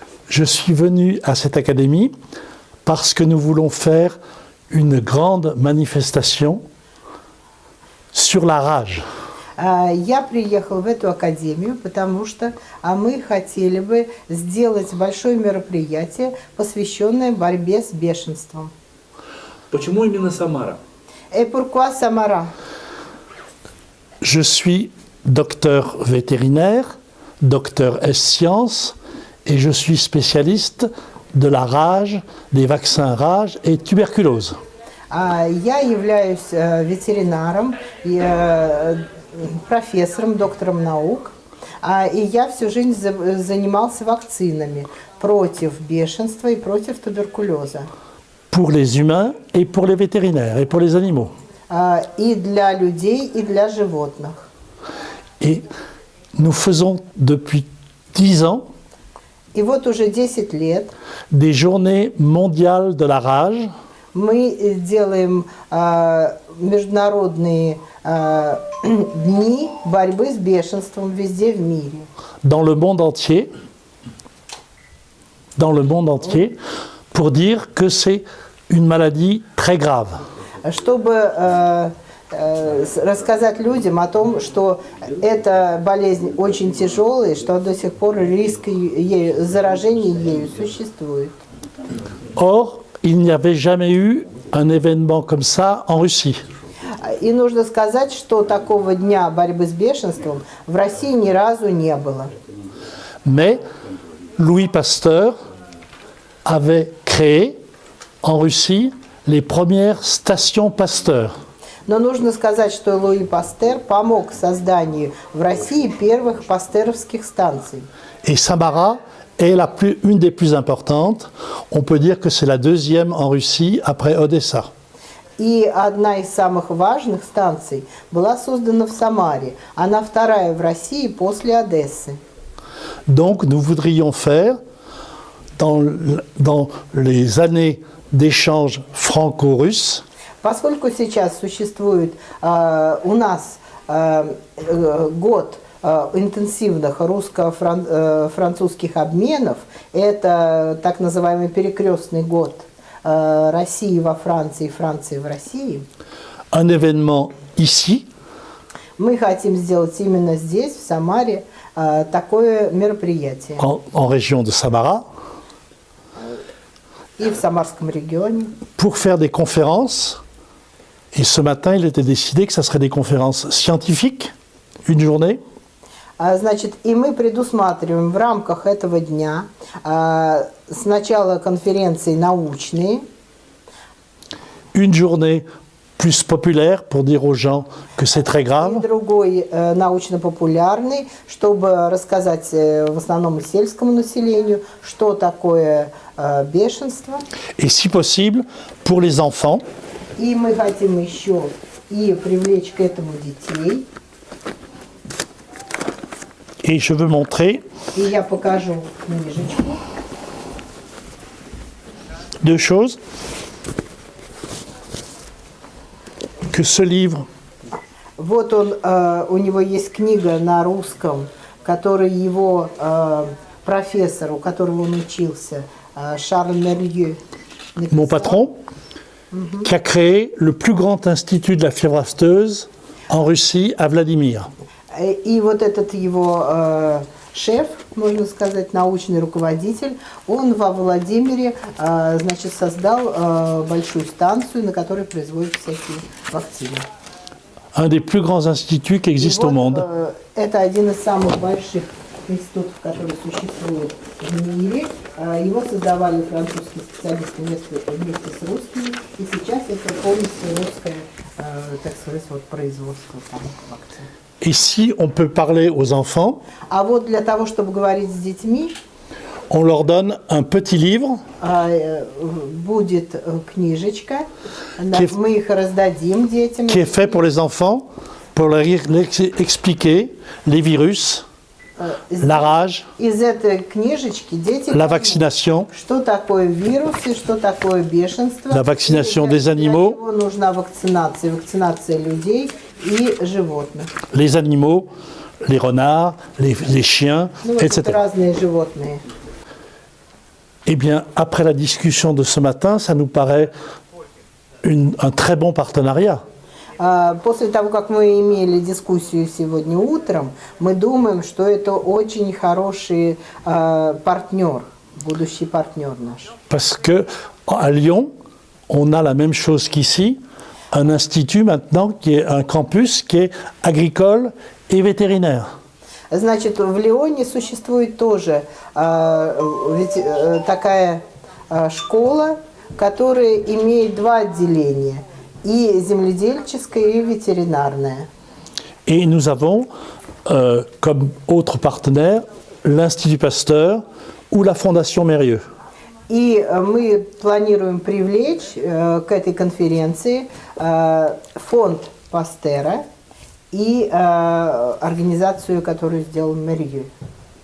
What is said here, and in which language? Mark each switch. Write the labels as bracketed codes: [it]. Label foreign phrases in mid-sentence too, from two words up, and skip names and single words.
[fr] je suis venu à cette académie parce que nous voulons faire une grande manifestation sur la rage. [ru] Я приехал в эту академию, потому что мы хотели бы сделать большое мероприятие, посвященное борьбе с бешенством. Почему именно Самара? [fr] Et pourquoi Самара? Je suis docteur vétérinaire, docteur S-sciences, et je suis spécialiste de la rage, des vaccins rage et tuberculose. [ru] Я являюсь ветеринаром, профессором, доктором наук, и я всю жизнь занимался вакцинами против бешенства и против туберкулеза. [fr] Pour les humains et pour les vétérinaires et pour les animaux. [ru] И для людей, и для животных. [fr] Et nous faisons depuis 10 ans [ru] И вот уже 10 лет [fr] des journées mondiales de la rage [ru] мы делаем международные дни борьбы с бешенством везде в мире. [fr] dans le monde entier, pour dire que c'est une maladie très grave. [ru] Чтобы рассказать людям о том, что эта болезнь очень тяжелая, что до сих пор риск заражения ею существует. [fr] Or, il n'y avait jamais eu un événement comme ça en Russie. [ru] И нужно сказать, что такого дня борьбы с бешенством в России ни разу не было. [fr] Mais Louis Pasteur avait créé en Russie les premières stations Pasteur. [ru] Но нужно сказать, что Луи Пастер помог созданию в России первых пастеровских станций. [fr] Et Samara est une des plus importantes. On peut dire que c'est la deuxième en Russie après Odessa. [ru] И одна из самых важных станций была создана в Самаре. Она вторая в России после Одессы. [fr] Donc nous voudrions faire, dans les années d'échange franco-russe, [ru] Поскольку сейчас существует у нас год интенсивных русско-французских обменов, это так называемый перекрестный год России во Франции, Франции в России, [fr] un événement ici, [ru] мы хотим сделать именно здесь, в Самаре, такое мероприятие. [fr] en région de Samara, [ru] И в Самарском регионе. [fr] pour faire des conférences. Et ce matin, il était décidé que ça serait des conférences scientifiques, une journée. [ru] Значит, и мы предусматриваем в рамках этого дня сначала конференции научные. [fr] Une journée plus populaire pour dire aux gens que c'est très [ru] И [fr] grave. [ru] другой научно-популярный, чтобы рассказать в основном сельскому населению, что такое бешенство. [fr] Et si possible, pour les enfants, [ru] И мы хотим еще и привлечь к этому детей. [fr] et je veux montrer [ru] И я покажу книжечку. [fr] deux choses. Que ce livre [ru] Вот он, у него есть книга на русском, которую его профессор, у которого он учился, Шарль Мерье, [fr] mon patron, qui a créé le plus grand institut de la fièvre afteuse en Russie, à Vladimir. [ru] И вот этот его шеф, можно сказать, научный руководитель, он во Владимире, значит, создал большую станцию, на которой производят всякие вакцины. [fr] Un des plus grands instituts qui existent au monde. [ru] Это один из самых больших институтов, которые существуют в мире. Его создавали французские специалисты вместе с русскими, и сейчас это полностью русское, так сказать, вот, производство там, вакцин. [fr] Et si on peut parler aux enfants, [ru] А вот для того, чтобы говорить с детьми, [fr] on leur donne un petit livre [ru] будет книжечка, мы их раздадим детям. [fr] qui est fait pour les enfants, pour leur expliquer les virus, la rage, [ru] Из этой книжечки дети [fr] la vaccination, [ru] что такое вирусы, что такое бешенство. [fr] la vaccination des [ru] Для [fr] animaux, [ru] чего нужна вакцинация? Вакцинация людей и животных. [fr] les animaux, les renards, les chiens, [ru] Ну, вот тут [fr] etc. [ru] разные животные. [fr] Eh bien, après la discussion de ce matin, ça nous paraît un très bon partenariat. [ru] После того, как мы имели дискуссию сегодня утром, мы думаем, что это очень хороший партнер, будущий партнер наш. [fr] Parce que à Lyon, on a la même chose qu'ici, un institut maintenant qui est un campus qui est agricole et vétérinaire. [ru] Значит, в Лионе существует тоже такая школа, которая имеет два отделения, и земледельческое, и ветеринарное. [fr] Et nous avons, comme autres partenaires, l'Institut Pasteur ou la Fondation Mérieux. [ru] И мы планируем привлечь к этой конференции фонд Пастера и организацию, которую сделал Мэрью.